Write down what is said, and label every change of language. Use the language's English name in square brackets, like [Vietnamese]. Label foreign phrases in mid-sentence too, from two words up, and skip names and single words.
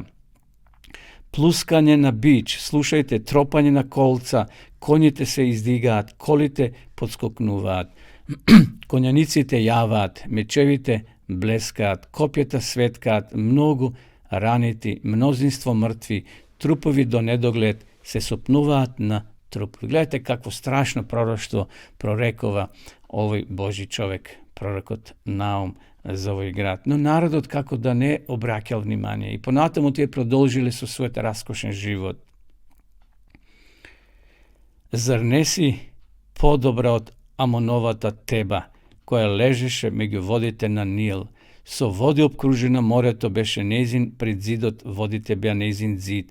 [Macedonian] Плускање на бич, слушајте, тропање на колца, коњите се издигаат, колите подскокнуваат, коњаниците јаваат, мечевите блескаат, копјата светкаат, многу ранити, мнозинство мртви, трупови до недоглед се сопнуваат на трупови. Гледате какво страшно пророштво прорекува овој Божи човек, пророкот Наум, [Serbian] za ovaj grad. [Macedonian] Но народот како да не обраќал внимание и понатаму тие продолжиле со својот раскошен живот. Зар не си подобра од Амоновата Теба, која лежеше меѓу водите на Нил? Со води обкружена морето беше нејзин пред зидот, водите беа нејзин зид.